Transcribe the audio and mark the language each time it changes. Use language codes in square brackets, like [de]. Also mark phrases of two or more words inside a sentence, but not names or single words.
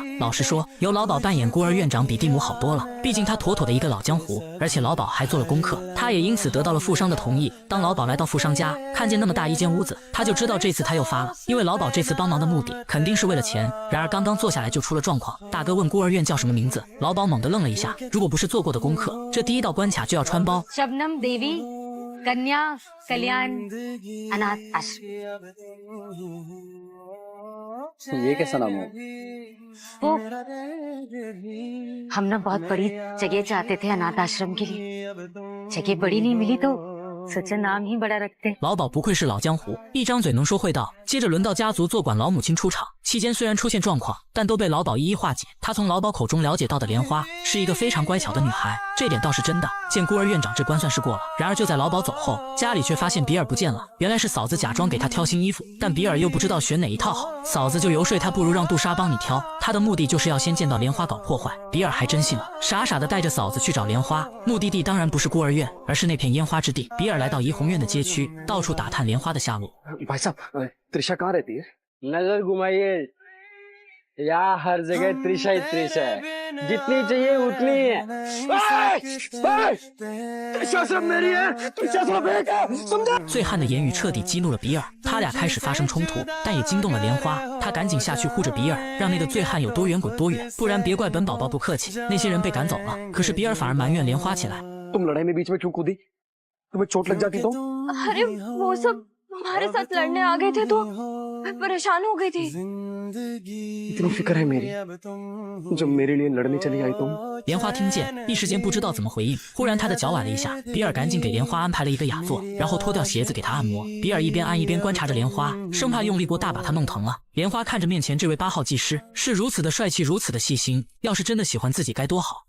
[zh] 老实说，由老鸨扮演孤儿院长比蒂姆好多了，毕竟他妥妥的一个老江湖，而且老鸨还做了功课，他也因此得到了富商的同意。当老鸨来到富商家，看见那么大一间屋子，他就知道这次他又发了，因为老鸨这次帮忙的目的肯定是为了钱。然而刚刚坐下来就出了状况，大哥问孤儿院叫什么名字，老鸨猛地愣了一下，如果不是做过的功课，这第一道关卡就要穿包。 [hi] शबनम देवी कन्या कल्याण अनाथ आश्रम। ये कैसा नाम है? वो हम ना बहुत बड़ी जगह चाहते थे अनाथ आश्रम के लिए, जगह बड़ी नहीं मिली तो सोचा नाम ही बड़ा रखते। [zh] 老鸨不愧是老江湖，一张嘴能说会道。接着轮到家族坐管老母亲出场，期间虽然出现状况，但都被老鸨一一化解。他从老鸨口中了解到的莲花是一个非常乖巧的女孩，这点倒是真的。见孤儿院长这关算是过了。然而就在老鸨走后，家里却发现比尔不见了。原来是嫂子假装给他挑新衣服，但比尔又不知道选哪一套好，嫂子就游说他不如让杜莎帮你挑。他的目的就是要先见到莲花搞破坏。比尔还真信了，傻傻的带着嫂子去找莲花。目的地当然不是孤儿院，而是那片烟花之地。比尔来到怡红院的街区，到处打探莲花的下落。 [hi] भाई साहब, त्रिशा कहाँ रहती है? नजर घुमाइए, यहाँ हर जगह त्रिशा ही त्रिशा है, जितनी चाहिए उतनी है। त्रिशा सब मेरी है, त्रिशा सब एक है, समझा? [zh] 醉汉的言语彻底激怒了比尔，他俩开始发生冲突，但也惊动了莲花。他赶紧下去护着比尔，让那个醉汉有多远滚多远，不然别怪本宝宝不客气。那些人被赶走了，可是比尔反而埋怨莲花起来。 [hi] तुम लड़ाई में बीच में क्यों कूदी? तुम्हें चोट लग जाती तो? अरे वो सब हमारे साथ लड़ने आ गए थे तो मैं परेशान हो गई थी। इतनी फिक्र है मेरी जब मेरे लिए लड़ने चली आई तुम [zh] 莲花听见，一时间不知道怎么回应。忽然他的脚崴了一下，比尔赶紧给莲花安排了一个雅座，然后脱掉鞋子给她按摩。比尔一边按一边观察着莲花，生怕用力过大把她弄疼了。莲花看着面前这位8号技师，是如此的帅气，如此的细心，要是真的喜欢自己该多好。